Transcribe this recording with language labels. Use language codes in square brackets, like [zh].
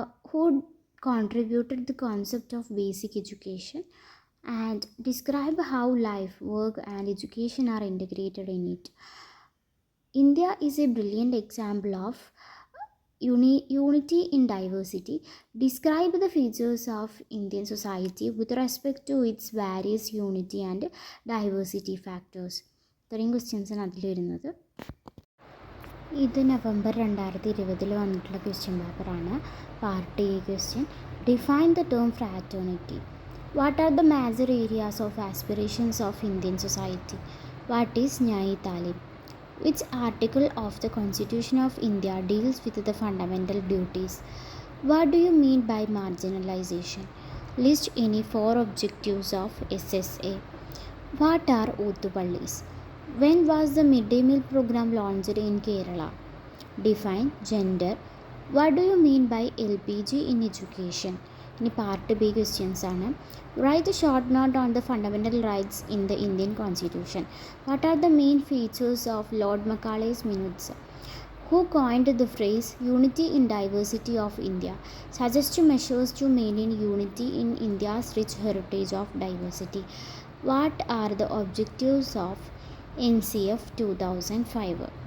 [en] Who contributed the concept of basic education, and describe how life, work and education are integrated in it. India is a brilliant example of unity in diversity. Describe the features of Indian society with respect to its various unity and diversity factors. [ml] ഇത്രയും ക്വസ്റ്റ്യൻസാണ് അതിൽ വരുന്നത്. ഇത് November 2020 വന്നിട്ടുള്ള question പേപ്പറാണ്. [en] Part A question. Define the term fraternity. What are the major areas of aspirations of Indian society? What is Nai Talim? Which article of the Constitution of India deals with the fundamental duties? What do you mean by marginalization? List any 4 objectives of SSA. What are Othupallis? When was the midday meal program launched in Kerala? Define gender. What do you mean by LPG in education? [ml] ഇനി part B questions ആണ്. [en] Write a short note on the fundamental rights in the Indian constitution. What are the main features of Lord Macaulay's minutes? Who coined the phrase unity in diversity of India? Suggest measures to maintain unity in India's rich heritage of diversity. What are the objectives of NCF 2005?